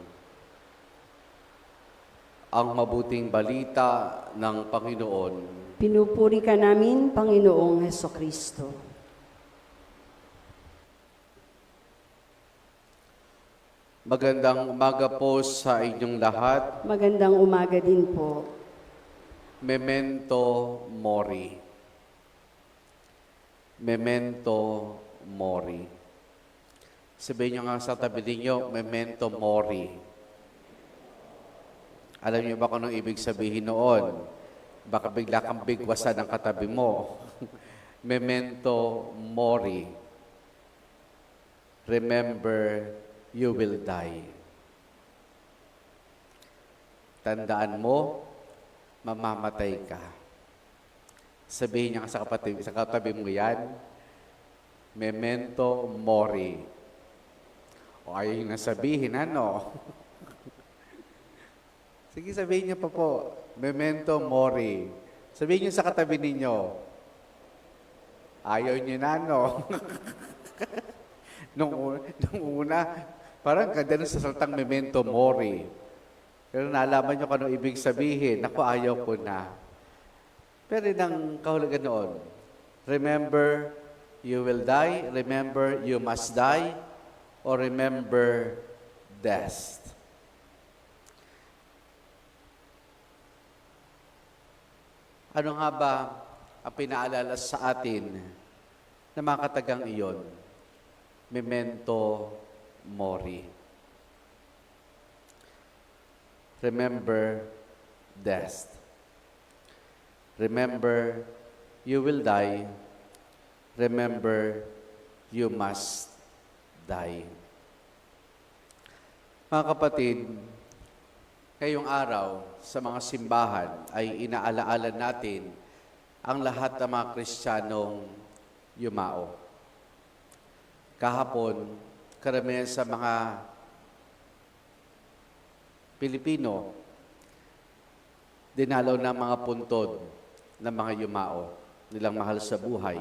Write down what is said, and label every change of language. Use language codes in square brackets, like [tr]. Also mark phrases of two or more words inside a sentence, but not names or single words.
[tl] Ang mabuting balita ng Panginoon. Pinupuri ka namin, Panginoong Hesukristo. Magandang umaga po sa inyong lahat. Magandang umaga din po. [la] Memento mori. Memento mori. [tl] Sabihin nyo nga sa tabi ninyo, [la] memento mori. [tl] Alam niyo ba kung anong ibig sabihin noon? Baka bigla kang bigwasan ng katabi mo. [la] Memento mori. [en] Remember, you will die. [tl] Tandaan mo, mamamatay ka. Sabihin niya sa katabi mo yan, [la] memento mori. [tl] O ayaw yung nasabihin, ano? Sige, sabihin niyo pa po, [la] memento mori. [tl] Sabihin niyo sa katabi ninyo, ayaw niyo na, no? nung una, parang ganda nun sa salitang [la] memento mori. [tl] Pero nalaman niyo kung anong ibig sabihin, ako ayaw ko na. Pero ng kahulugan noon, [en] remember, you will die, remember, you must die, or remember, death. [tl] Ano nga ba ang pinaalala sa atin na mga katagang iyon? [la] Memento mori. [en] Remember death. Remember you will die. Remember you must die. [tl] Mga kapatid, ngayong araw sa mga simbahan ay inaalaala natin ang lahat ng mga Kristiyanong yumao. Kahapon, karamihan sa mga Pilipino, dinalaw ng mga puntod ng mga yumao, nilang mahal sa buhay.